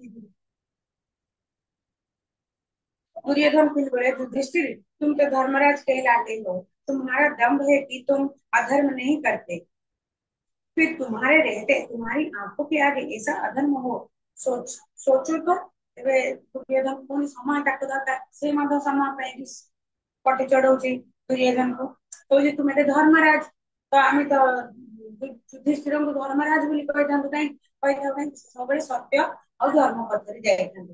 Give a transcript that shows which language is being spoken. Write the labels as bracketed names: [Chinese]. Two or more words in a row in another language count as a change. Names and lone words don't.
[Hindi] दुर्योधन फिर बोले युधिष्ठिर तुम तो धर्मराज कहलाते हो, तुम्हारा दम्भ है कि तुम अधर्म नहीं करते, फिर तुम्हारे रहते तुम्हारी आंखों के आगे ऐसा अधर्म हो सोचो तो। [Odia] ଏବେ ଦୁର୍योधନ ପୁଣି ସମୟ ତାକୁ ଦରକାର, ସେ ମଧ୍ୟ ସମୟ ପାଇଁ ପଟି ଚଢଉଛି ଦୁର୍योधନକୁ। କହୁଛି ତୁମେ ତ ଧର୍ମରାଜ, ତ ଆମେ ତ ଯୁଧିଷ୍ଠିରଙ୍କୁ ଧର୍ମରାଜ ବୋଲି କହିଥାନ୍ତୁ, କାହିଁ କହିଥାଉ କାହିଁ ସବୁବେଳେ ସତ୍ୟ ଆଉ ଧର୍ମ ପଥରେ ଯାଇଥାନ୍ତୁ।